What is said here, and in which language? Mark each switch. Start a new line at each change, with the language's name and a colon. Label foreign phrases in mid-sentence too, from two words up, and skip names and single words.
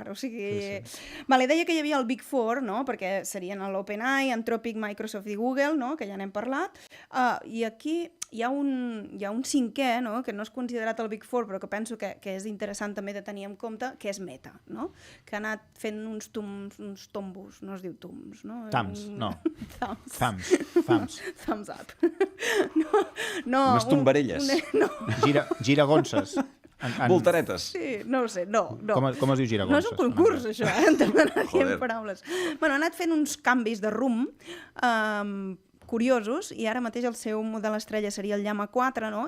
Catalan: O sigui, vale, deia que hi havia el
English: Big Four,
Catalan: no? Perquè serien l'OpenAI, Anthropic, Microsoft i Google, no? Que ja n'hem parlat, i aquí hi ha un cinquè, no? Que no és considerat el
English: Big Four,
Catalan: però que penso que és interessant també de tenir en compte, que és Meta, no? Que ha anat fent uns tombos, no es diu tombs, no?
English: Thumbs, no. Thumbs up.
Catalan: Unes tombarelles. No. Giragonses. Voltaretes. Sí, no ho sé, no. Com es diu giragonses? No és un concurs, això, em demanaríem paraules. Bueno, ha anat fent uns canvis de rumb curiosos, i ara mateix el seu model estrella seria el Llama 4, no?